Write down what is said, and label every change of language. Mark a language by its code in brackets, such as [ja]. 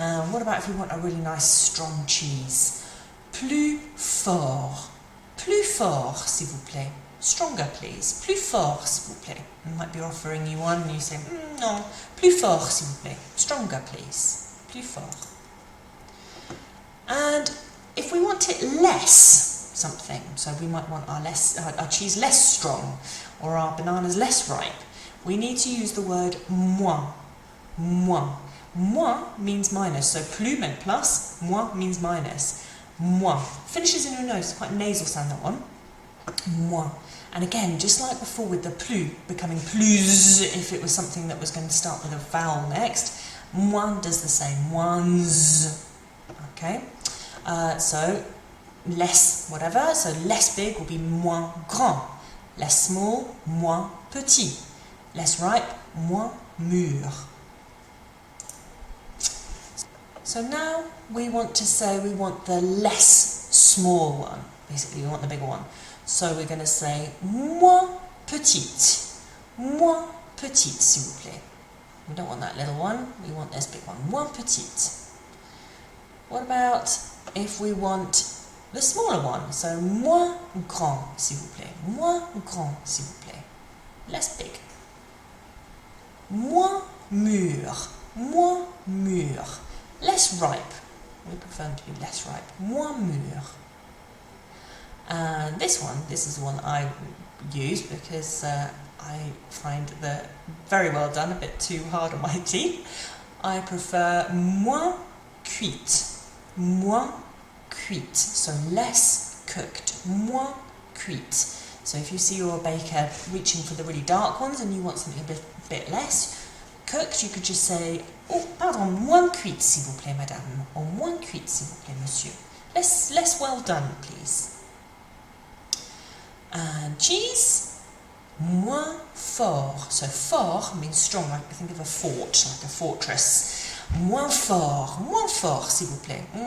[en] What about if we want a really nice strong cheese? [fr] Plus fort. Plus fort, s'il vous plaît. [en] Stronger, please. [fr] Plus fort, s'il vous plaît. [en] I might be offering you one and you say, no. [fr] Plus fort, s'il vous plaît. [en] Stronger, please. [fr] Plus fort. [en] And if we want it less something, so we might want our cheese less strong or our bananas less ripe, we need to use the word moins. Moins. Moins means minus, so plus meant plus, moins means minus. Moins. Finishes in your nose, it's quite a nasal sound, that one. Moins. And again, just like before with the plus becoming plus if it was something that was going to start with a vowel next, moins does the same, moins. Okay, so less whatever, so less big will be [fr] moins grand, [en] less small, [fr] moins petit, [en] less ripe, [fr] moins mûr. [en] So now we want to say we want the less small one, basically we want the bigger one. So we're going to say [fr] moins petite, s'il vous plaît. [en] We don't want that little one, we want this big one, [fr] moins petite. [en] What about if we want the smaller one? [fr] So moins grand, s'il vous plaît. Moins grand, s'il vous plaît. [en] Less big. [fr] Moins mûr. Moins mûr. [en] Less ripe. We prefer them to be less ripe. [fr] Moins mûr. [en] And this is the one that I use because I find that very well done, a bit too hard on my teeth. I prefer [fr] moins cuite. Moins cuite, [en] so less cooked. [fr] Moins cuite. [en] So if you see your baker reaching for the really dark ones and you want something a bit less, cooked, you could just say, oh, [fr] pardon, moins cuite, s'il vous plaît, madame, [en] or [fr] moins cuite, s'il vous plaît, monsieur. [en] Less well done, please. And cheese, [fr] moins fort. [en] So fort means strong, like think of a fort, like a fortress. [fr] Moins fort, s'il vous plaît.